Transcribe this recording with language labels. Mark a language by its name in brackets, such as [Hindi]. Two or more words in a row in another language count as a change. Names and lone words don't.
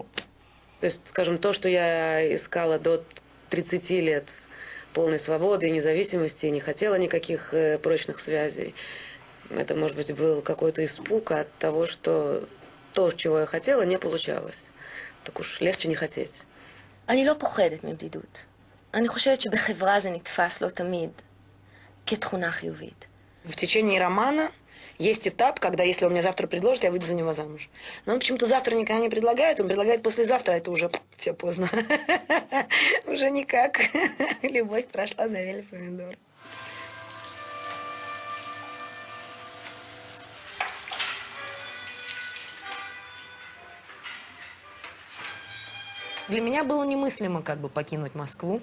[Russian] То есть, скажем, то, что я искала до 30 лет полной свободы и независимости, и не хотела никаких прочных связей, это, может быть, был какой-то испуг от того, что то, чего я хотела, не получалось. Так уж легче не хотеть. [Hebrew] אני לא פוחדת מבדידות. אני חושבת שבחברה זה נתפס לא תמיד כתכונה חיובית. [Russian] В течение романа есть этап, когда если он мне завтра предложит, я выйду за него замуж. Но он почему-то завтра никогда не предлагает, он предлагает послезавтра, это уже все поздно. Уже никак. Любовь прошла, завели помидор. Для меня было немыслимо как бы покинуть Москву.